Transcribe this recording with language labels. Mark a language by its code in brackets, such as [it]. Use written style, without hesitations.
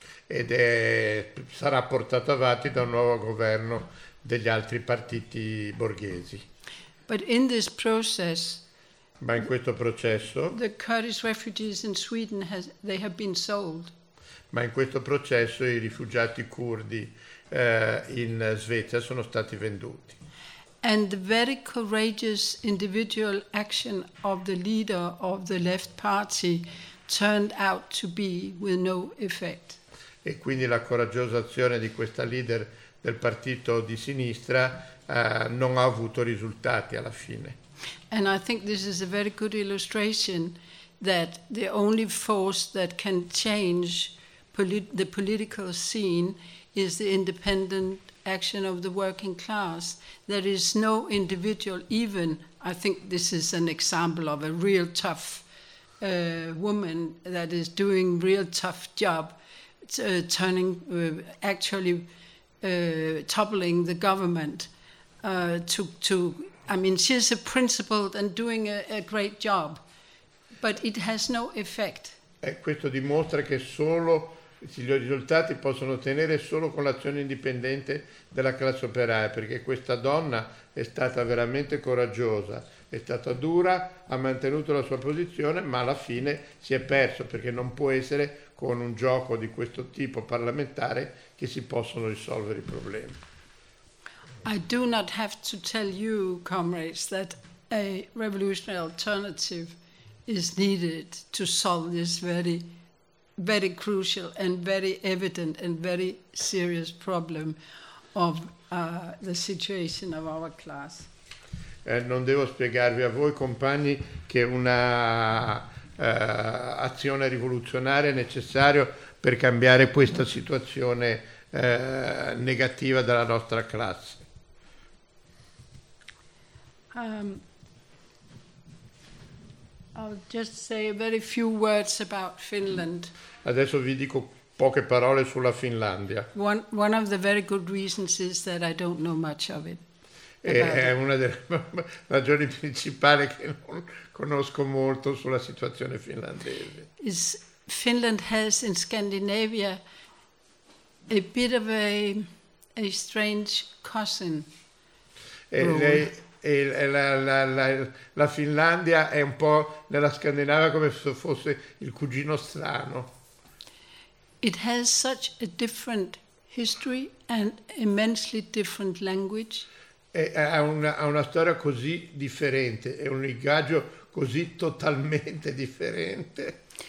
[it] Ed sarà portato avanti da un nuovo governo degli altri partiti borghesi. [en] But in this process, [it] ma in questo processo, [en] the Kurdish refugees in Sweden they have been sold. [it] Ma in questo processo i rifugiati curdi in Svezia sono stati venduti. [en] And the very courageous individual action of the leader of the left party turned out to be with no effect. [it] E quindi la coraggiosa azione di questa leader del partito di sinistra non ha avuto risultati alla fine. [en] And I think this is a very good illustration that the only force that can change the political scene is the independent action of the working class. There is no individual, even I think this is an example of a real tough woman that is doing real tough job toppling the government she's a principled and doing a great job, but it has no effect. [it] E questo dimostra che solo i risultati possono ottenere solo con l'azione indipendente della classe operaia, perché questa donna è stata veramente coraggiosa, è stata dura, ha mantenuto la sua posizione, ma alla fine si è perso, perché non può essere con un gioco di questo tipo parlamentare che si possono risolvere i problemi. [en] I do not have to tell you, comrades, that a revolutionary alternative is needed to solve this very very crucial and very evident and very serious problem of the situation of our class. [it] Non devo spiegarvi a voi, compagni, che una azione rivoluzionaria è necessaria per cambiare questa situazione negativa della nostra classe. Um, [en] I'll just say very few words about Finland. [it] Adesso vi dico poche parole sulla Finlandia. [en] One of the very good reasons is that I don't know much of it. [it] È una delle ragioni principali che non conosco molto sulla situazione finlandese. [en] Is Finland has in Scandinavia a bit of a strange cousin. [it] La Finlandia è un po' nella Scandinavia come se fosse il cugino strano. [en] It has such a different history and immensely different language. [it] Ha una storia così differente, è un linguaggio così totalmente differente.